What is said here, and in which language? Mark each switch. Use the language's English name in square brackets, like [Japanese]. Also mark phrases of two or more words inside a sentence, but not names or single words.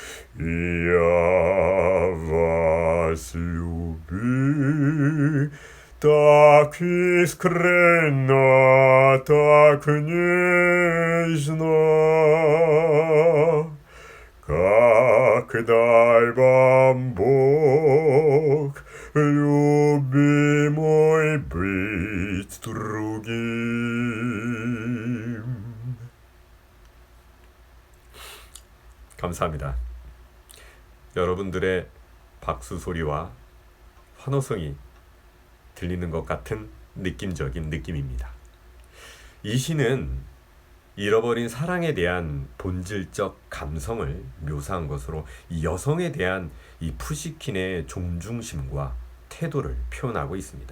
[Russian] Я вас любил так искренно, так нежно, как дай вам Бог, любимый, быть другим. [Korean] 감사합니다. 여러분들의 박수 소리와 환호성이 들리는 것 같은 느낌적인 느낌입니다. 이 시는 잃어버린 사랑에 대한 본질적 감성을 묘사한 것으로 이 여성에 대한 이 푸시킨의 존중심과 태도를 표현하고 있습니다.